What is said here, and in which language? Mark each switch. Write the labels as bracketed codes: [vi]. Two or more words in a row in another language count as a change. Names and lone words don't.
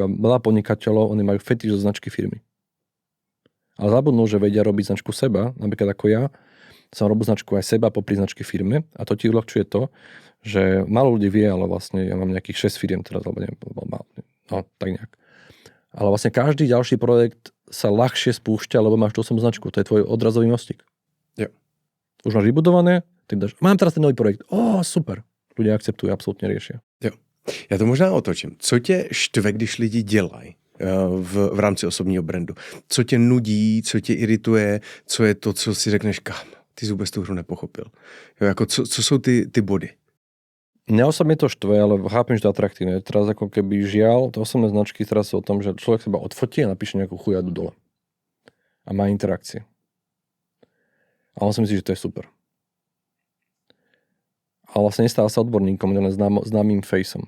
[sk] A veľa podnikateľov, oni majú fetiš zo značky firmy. Ale zabudnú, že vedia robiť značku seba, napríklad ako ja, som robil značku aj seba popri značke firme a to ti uľahčuje to, že málo ľudí vie, ale vlastne ja mám nejakých 6 firiem teraz, alebo neviem, no tak nejak. Ale vlastne každý ďalší projekt sa ľahšie spúšťa, lebo máš tú osobnú značku. To je tvoj odrazový mostík. Jo. Už máš vybudované, tak dáš, mám teraz ten nový projekt. Super. Ľudia akceptujú, absolútne riešia. Jo. [cs] Já to možná otočím. Co tě štve, když lidi dělají v rámci osobního brandu? Co tě nudí, co tě irituje, co je to, co si řekneš, ty jsi vůbec tu hru nepochopil. Jo, jako co jsou ty body? [sk] Mňa osobne to štve, ale chápem, že to je atraktívne. Teraz ako keby žiaľ, to osobné značky teraz sú o tom, že človek seba odfotí a napíše nejakú chujadu dole. A má interakcie. A on si myslí, že to je super. Ale vlastne nestáva sa odborníkom, len známym faceom.